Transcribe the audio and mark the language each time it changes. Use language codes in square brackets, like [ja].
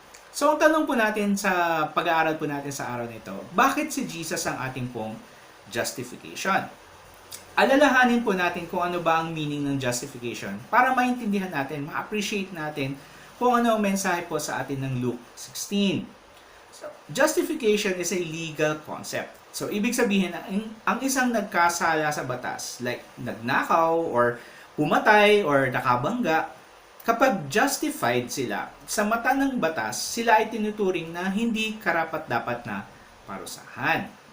[tl] So, ang tanong po natin sa pag-aaral po natin sa araw nito, bakit si Jesus ang ating pong justification? Alalahanin po natin kung ano ba ang meaning ng justification para maintindihan natin, ma-appreciate natin kung ano ang mensahe po sa atin ng Luke 16. [en] So, justification is a legal concept. [tl] So, ibig sabihin, ang isang nagkasala sa batas, like nagnakaw or pumatay or nakabangga, kapag justified sila sa mata ng batas, sila ay tinuturing na hindi karapat-dapat na parusahan.